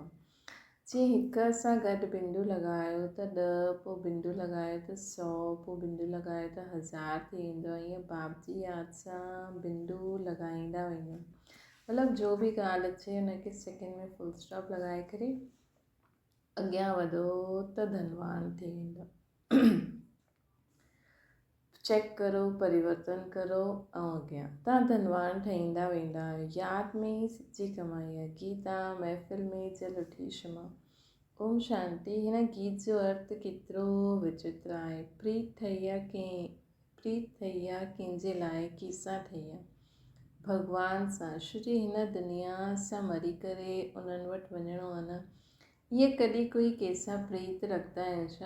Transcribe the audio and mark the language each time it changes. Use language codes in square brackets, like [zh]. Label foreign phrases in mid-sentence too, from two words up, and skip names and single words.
[sd] जीअं हिक सां गॾु बिंदु लॻायो त 10, पोइ बिंदु लॻायो त 100, पोइ बिंदु लॻायो त 1000 थी वेंदो। ईअं बाप जी यादि सां बिंदु लॻाईंदा वञो। मतिलबु जो बि ॻाल्हि अचे हुनखे सेकेंड में [en] full stop [sd] लॻाए करे अॻियां वधो त धनवान थी वेंदो। चेक करो, परिवर्तन करो ऐं अॻियां तव्हां धनवान ठहींदा वेंदा आहियो। यादि में ई सची कमाई आहे। [hi] गीता महफ़िल में जल उठी क्षमा। [sd] ओम शांति। हिन गीत जो अर्थ केतिरो विचित्र आहे। प्रीत ठही आहे कंहिंजे लाइ, कंहिंसां ठही आहे? भॻवान सां। श्री हिन दुनिया सां मरी करे उन्हनि वटि वञिणो आहे न। ईअं कॾहिं कोई कंहिंसां प्रीत रखंदा आहिनि छा?